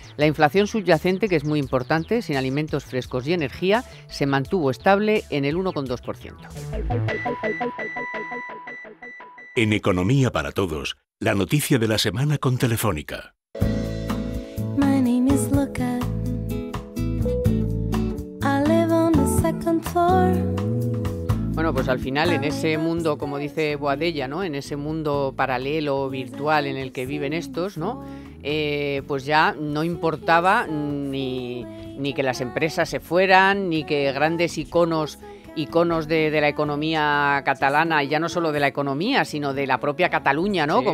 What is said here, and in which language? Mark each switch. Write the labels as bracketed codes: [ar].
[es] La inflación subyacente, que es muy importante, sin alimentos frescos y energía, se mantuvo estable en el 1,2%. En Economía para Todos, la noticia de la semana con Telefónica. [en] My name is Luca. I live on the second floor. [es] Bueno, pues al final en ese mundo, como dice Boadella, ¿no? En ese mundo paralelo, virtual en el que viven estos, ¿no? Pues ya no importaba ni que las empresas se fueran, ni que grandes iconos de la economía catalana, y ya no solo de la economía, sino de la propia Cataluña, ¿no? Sí.